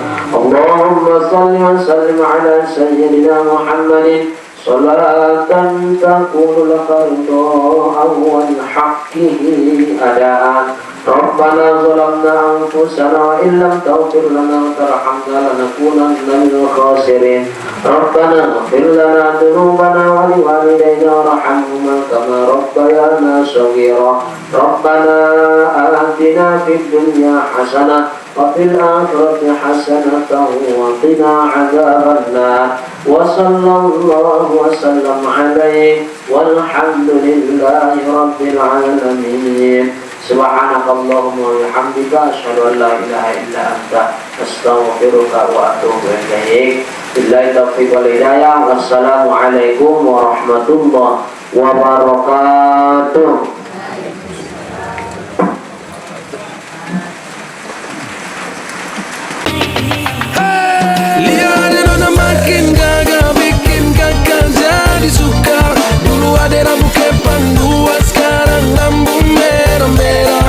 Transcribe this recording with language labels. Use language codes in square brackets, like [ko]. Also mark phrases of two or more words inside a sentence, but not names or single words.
[ar] اللهم صل وسلم على سيدنا محمد صلاة تكون لك رضاء ولحقه أداء. ربنا ظلمنا أنفسنا وإن لم تغفر لنا وترحمنا لنكونن من الخاسرين. ربنا اغفر لنا ذنوبنا ولوالدينا وارحمهما كما ربيانا صغيرا. ربنا آتنا في الدنيا حسنة وفي الآخرة حسنة وقنا عذاب النار. وصلى الله وسلم عليه والحمد لله رب العالمين. سبحانك اللهم وبحمدك أشهد أن لا إله إلا أنت أستغفرك وأتوب إليك. بالله التوفيق والهداية والسلام عليكم ورحمة الله وبركاته. [id] Lihat nona makin gagal bikin kakak jadi suka. Dulu ada rambut kepang dua, sekarang rambut merah-merah.